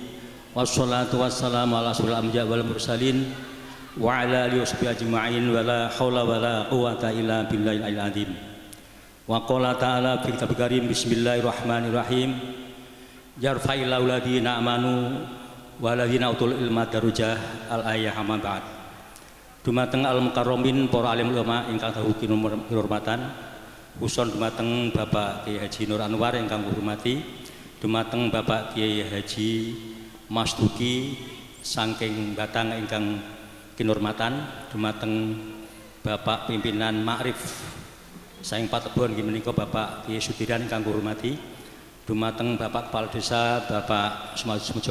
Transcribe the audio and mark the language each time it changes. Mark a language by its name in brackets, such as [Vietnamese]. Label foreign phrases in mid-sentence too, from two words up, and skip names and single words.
[Arabic] والصلاة والسلام على أشرف الأنبياء والمرسلين وعلى آله وصحبه أجمعين ولا حول ولا قوة إلا بالله العلي العظيم. وقال تعالى في كتابه كريم بسم الله الرحمن الرحيم. يرفع الله الذين آمنوا والذين أوتوا العلم درجات الآية أما بعد. [Javanese] Dumateng al-mukarramin para alim ulama ingkang dawuh kinurmatan, khusus dumateng Bapak Kiai Haji Nur Anwar ingkang hormati, dumateng Bapak Kiai Haji Mas Duki saking Batang ingkang kinurmatan, dumateng Bapak pimpinan Ma'rif saking Patebon inggih menika Bapak Kiai Sudiran ingkang hormati, dumateng Bapak Kepala Desa Bapak Sumojo